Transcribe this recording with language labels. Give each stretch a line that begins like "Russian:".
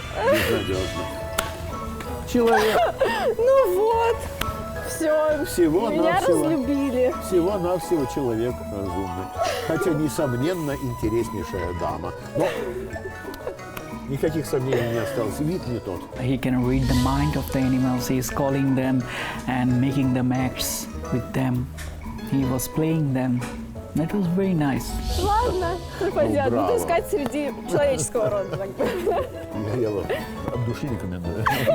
Russian: Безнадежно. Человек. Ну вот, все, меня разлюбили. Всего-навсего человек разумный. Хотя, несомненно, интереснейшая дама. Но никаких сомнений не осталось. Вид не тот.
English: He can read the mind of the animals. He is calling them and making them acts with them. He was playing them. That was very nice.
Russian: Ладно, пойдет. браво. Буду искать среди человеческого рода. Я его от души рекомендую.